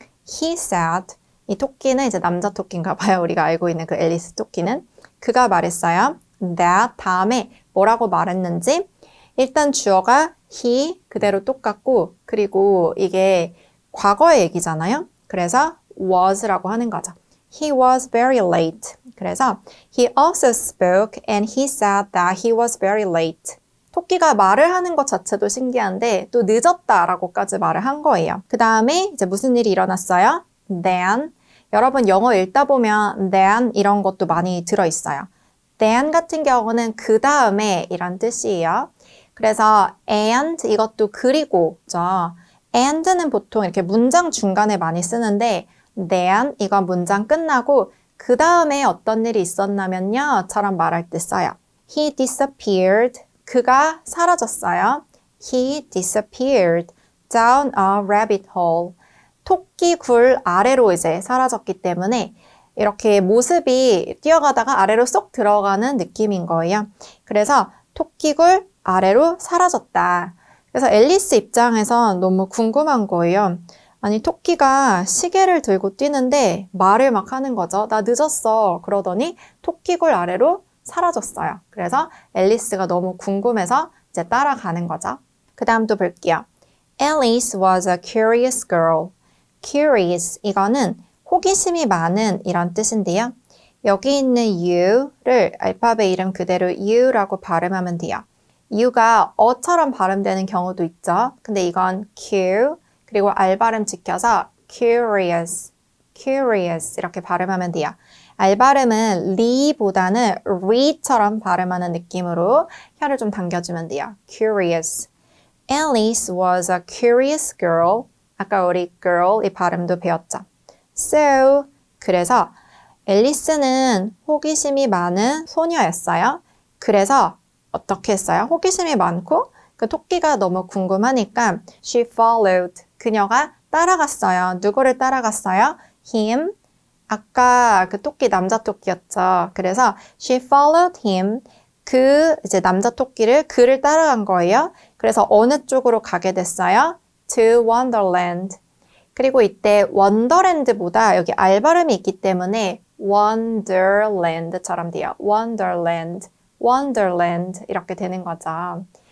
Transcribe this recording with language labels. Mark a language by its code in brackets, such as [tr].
[en] He said, [ko] 이 토끼는 이제 남자 토끼인가 봐요. 우리가 알고 있는 그 앨리스 토끼는. 그가 말했어요. that 다음에 뭐라고 말했는지 일단 주어가 he 그대로 똑같고 그리고 이게 과거의 얘기잖아요. 그래서 was라고 하는 거죠. [en] He was very late. [ko] 그래서 [en] he also spoke and he said that he was very late. [ko] 토끼가 말을 하는 것 자체도 신기한데 또 늦었다라고까지 말을 한 거예요. 그 다음에 이제 무슨 일이 일어났어요? [en] Then. [ko] 여러분 영어 읽다 보면 then 이런 것도 많이 들어있어요. then 같은 경우는 그 다음에 이란 뜻이에요. 그래서 and 이것도 그리고죠. and는 보통 이렇게 문장 중간에 많이 쓰는데 then 이건 문장 끝나고 그 다음에 어떤 일이 있었냐면요 처럼 말할 때 써요. [en] He disappeared. [ko] 그가 사라졌어요. [en] He disappeared down a rabbit hole. [ko] 토끼 굴 아래로 이제 사라졌기 때문에 이렇게 모습이 뛰어가다가 아래로 쏙 들어가는 느낌인 거예요. 그래서 토끼굴 아래로 사라졌다. 그래서 앨리스 입장에서 너무 궁금한 거예요. 아니 토끼가 시계를 들고 뛰는데 말을 막 하는 거죠. 나 늦었어. 그러더니 토끼굴 아래로 사라졌어요. 그래서 앨리스가 너무 궁금해서 이제 따라가는 거죠. 그 다음도 볼게요. [en] Alice was a curious girl. [ko] Curious 이거는 호기심이 많은 이런 뜻인데요. 여기 있는 you를 알파벳 이름 그대로 you라고 발음하면 돼요. you가 어처럼 발음되는 경우도 있죠. 근데 이건 Q 그리고 알 발음 지켜서 curious, curious 이렇게 발음하면 돼요. 알 발음은 리보다는 re처럼 발음하는 느낌으로 혀를 좀 당겨주면 돼요. [en] curious. Alice was a curious girl. [ko] 아까 우리 girl 이 발음도 배웠죠. [en] So, [ko] 그래서 앨리스는 호기심이 많은 소녀였어요. 그래서 어떻게 했어요? 호기심이 많고 그 토끼가 너무 궁금하니까 [en] she followed. [ko] 그녀가 따라갔어요. 누구를 따라갔어요? him. 아까 그 토끼 남자 토끼였죠. 그래서 [en] she followed him. [ko] 그 이제 남자 토끼를 그를 따라간 거예요. 그래서 어느 쪽으로 가게 됐어요? [en] to Wonderland. [ko] 그리고 이때 원더랜드보다 여기 알 발음이 있기 때문에 Wonderland처럼 돼요. Wonderland, Wonderland 이렇게 되는 거죠.